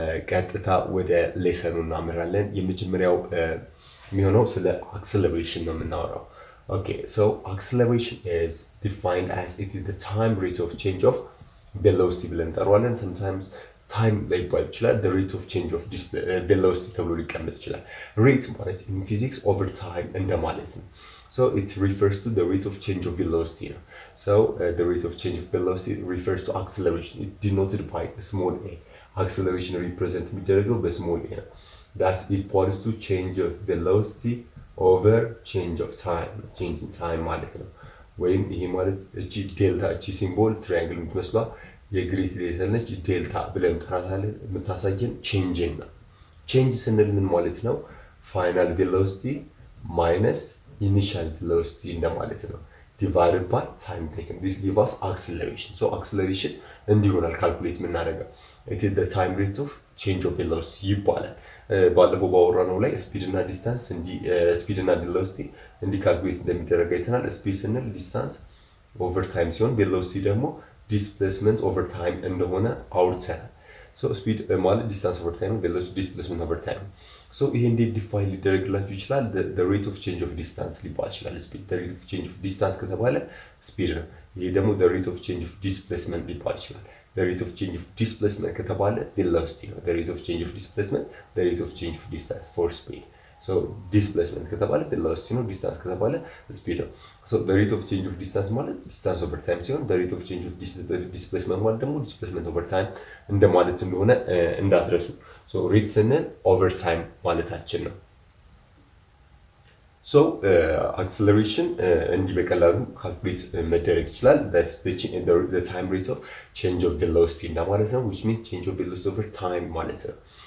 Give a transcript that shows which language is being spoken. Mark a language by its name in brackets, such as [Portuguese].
[Amharic] ቀጥታ ወደ ሌሰኑ እናመራለን። የመጀመሪያው የሚሆነው ስለ አክሰለሬሽን ነው የምናወራው። [English] Okay, so acceleration is defined as it is the time rate of change of velocity [Amharic] ብለን እንጠራዋለን። sometimes time ሊባል ይችላል። [English] the rate of change of velocity [Amharic] ተብሎ ሊቀመጥ ይችላል። rate ማለት in physics over time እንደማለት ነው። [English] so it refers to the rate of change of velocity [Amharic] ነው። [English] so the rate of change of velocity refers to acceleration. it denoted by a small a. acceleration represent [Amharic] የሚደረገው በስሞል a ነው። [English] that's equals to change of velocity over change of time. [Amharic] change in time ማለት ነው። ወይም ይሄ ማለት እቺ ዴልታ እቺ ሲምቦል ትራያንግል የምትመስሏ የግሪክ ሌተር ነች። ዴልታ ብለን እንጠራታለን። የምታሳየን ቼንጅን ነው። ቼንጅ ስንል ምን ማለት ነው? ፋይናል ቬሎሲቲ ማይነስ ኢኒሻል ቬሎሲቲ እንደማለት ነው። [English] divided by time taken. this gives us acceleration. [Amharic] so acceleration እንዲሆናል ካልኩሌት የምናደርገው [English] it is the time rate of change of velocity [Amharic] ይባላል። ባለፈው ባወራነው ላይ ስፒድ እና ዲስታንስ ስፒድ እና ቬሎሲቲ እንዲ ካልኩሌት እንደሚደረግ አይተናል። ስፒድ ስንል ዲስታንስ ኦቨር ታይም ሲሆን ቬሎሲቲ ደግሞ ዲስፕሌስመንት ኦቨር ታይም እንደሆነ አውርተናል። ሶ ስፒድ ማለት ዲስታንስ ኦቨር ታይም ነው፣ ቬሎሲቲ ዲስፕሌስመንት ኦቨር ታይም። ሶ ይሄ እንዴት ዲፋይን ሊደረግላችሁ ይችላል? [English] the rate of change of distance [Amharic] ሊባል ይችላል። [English] ስፒድ the rate of change of distance ከተባለ ስፒድ ነው። ይሄ ደግሞ the rate of change of displacement ሊባል ይችላል። the rate of change of displacement ከተባለ velocity ነው። the rate of change of displacement the rate of change of distance for speed. so displacement ከተባለ velocity ነው፣ distance ከተባለ speed ነው። so the rate of change of distance ማለት distance over time ሲሆን the rate of change of displacement [Amharic] ማለት ደግሞ [English] displacement over time [Amharic] እንደማለት እንደሆነ እንዳትረሱ። [English] so rate ስንል over time ማለታችን ነው። so acceleration እንዲህ በቀላሉ ካልኩሌት መደረግ ይችላል። that's the time rate of change of velocity እንደማለት ነው, which means change of velocity over time ማለት ነው.